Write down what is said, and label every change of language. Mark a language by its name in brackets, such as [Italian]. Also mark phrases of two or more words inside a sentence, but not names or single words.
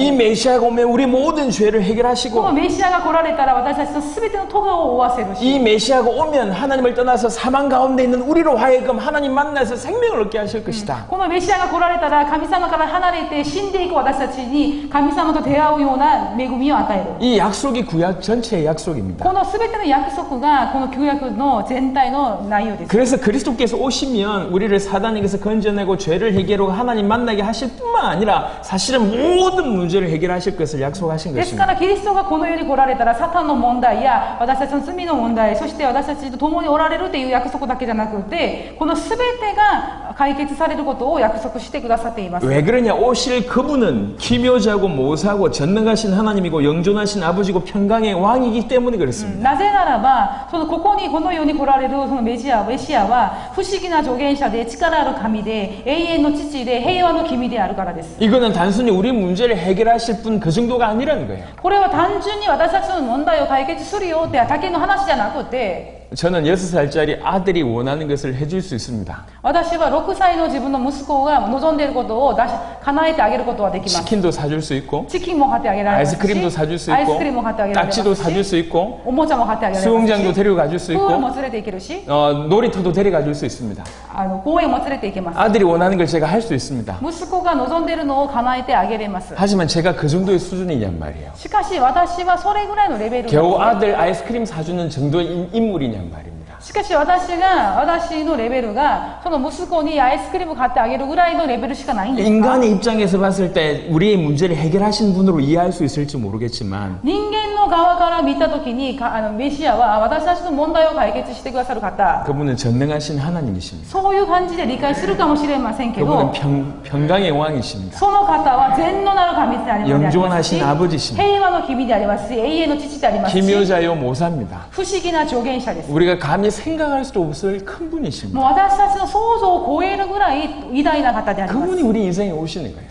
[Korean] 이 메시아가 오면 우리 모든 죄를 [Japanese] この [Korean] 해결하시고 [Japanese] メシアが来られたら私たちの全ての咎を負わせる [Korean] 이 [Japanese] し、 [Korean] 메시아가 오면 하나님을 떠나서 사망 가운데 있는 우리로 하여금 하나님 만나서 생명을 얻게 하실 것이다. [Japanese] このメシアが来られたら神様から離れて死んでいく私たちに神様と出会うような恵みを与える。 [Korean] 이 약속이 구약 전체의 약속입니다. [Japanese] この全ての約束がこの旧約の全体の内容です。 [Korean] 그래서 그리스도께서 오시면 우리를 사단에게서 건져내고 죄를 해결하고 하나님 만나게 하실 뿐만 아니라 사실은 모든 문제를 해결하실 것을 약속하신 [Japanese] ですか [Korean] 것입니다. [Japanese] らキリストがこの世に来られたらサタンの問題や私たちの罪の問題、そして私たちと共におられるという約束だけじゃなくて、この全てが解決されることを約束してくださっています。 [Korean] 왜 그러냐? 오실 그분은 기묘자고 모사고 전능하신 하나님이고 영존하신 아버지고 평강의 왕이기 때문에 그렇습니다. [Japanese] なぜならば、この世に来られるそのメシアは不思議な助言者で力ある神で永遠の父で平和の君であるからです。 [Korean] 이거는 단순히 우리 문제를 해결하실 분 그 정도가 아니라는 거예요. [Japanese] これは単純に私たちの問題を解決するよってだけの話じゃなくて、 [Korean] 저는 6살짜리 아들이 원하는 것을 해줄 수 있습니다. [Japanese] 私は6歳の自分の息子が望んでいることを叶えてあげることはできます。 [Korean] 치킨도 사줄 수 있고 [Japanese] チキンも買ってあげられますし、 [Korean] 아이스크림도 사줄 수 [Japanese] アイス [Korean] 있고 [Japanese] クリームも買ってあげられます [Korean] 딱지도 사줄 [Japanese] し、 [Korean] 수 있고 [Japanese] おもちゃも買ってあげられます [Korean] 수영장도 [Japanese] し、 [Korean] 데려가 줄 수 [Japanese] プール [Korean] 있고 [Japanese] も連れて行けるし、 [Korean] 놀이터도 데려가 줄 수 있습니다. [Japanese] 公園も連れて行けます。 [Korean] 아들이 원하는 걸 제가 할 수 있습니다. [Japanese] 息子が望んでいるのを叶えてあげれます。 [Korean] 하지만 제가 그 정도의 수준이냔 말이에요. [Japanese] しかし私はそれぐらいのレベル [Korean] 겨우 [Japanese] なんです。 [Korean] 아들 아이스크림 사주는 정도의 인물이냔 말입니다. [Japanese] しかし私のレベルがその息子にアイスクリーム買ってあげるぐらいのレベルしかないんですか。 [Korean] 인간의 입장에서 봤을 때 우리의 문제를 해결하신 분으로 이해할 수 있을지 모르겠지만 [Japanese] 人間の側から見たときにメシアは私たちの問題を解決してくださる方、 [Korean] 그분은 전능하신 하나님이십니다. [Japanese] そういう感じで理解するかもしれませんけ [Korean] 그분은 [Japanese] ど、 [Korean] 평강의 왕이십니다. [Japanese] その方は全能なる神でありますし、 [Korean] 영존하신 아버지십니다. [Japanese] 平和の君でありますし、永遠の父でありますし、 [Korean] 기묘자요 모사입니다. [Japanese] 不思議な助言者です。 [Korean] 우리가 감히 생각할 수도 없을 큰 분이십니다. [Japanese] もう私たちの想像を超えるぐらい偉大な方であります。 [Korean] 그분이 우리 인생에 오시는 거예요.